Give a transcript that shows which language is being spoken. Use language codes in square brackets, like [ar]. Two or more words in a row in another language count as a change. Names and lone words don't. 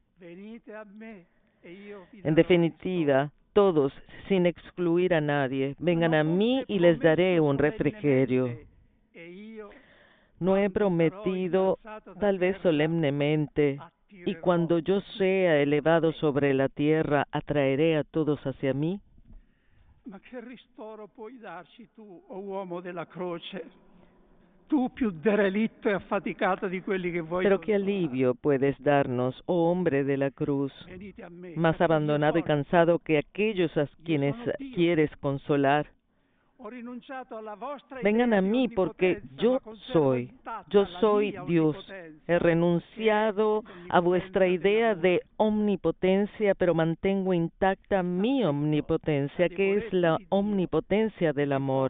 [es] En definitiva, todos, sin excluir a nadie, vengan a mí y les daré un refrigerio. No he prometido, tal vez solemnemente, y cuando yo sea elevado sobre la tierra, atraeré a todos hacia mí. [it] Ma che ristoro puoi darci tu, o uomo della croce? Tu più derelitto e affaticato di quelli che vuoi. [es] Pero qué alivio puedes darnos, oh hombre de la cruz, más abandonado y cansado que aquellos a quienes quieres consolar. Vengan a mí porque yo soy Dios. He renunciado a vuestra idea de omnipotencia, pero mantengo intacta mi omnipotencia, que es la omnipotencia del amor.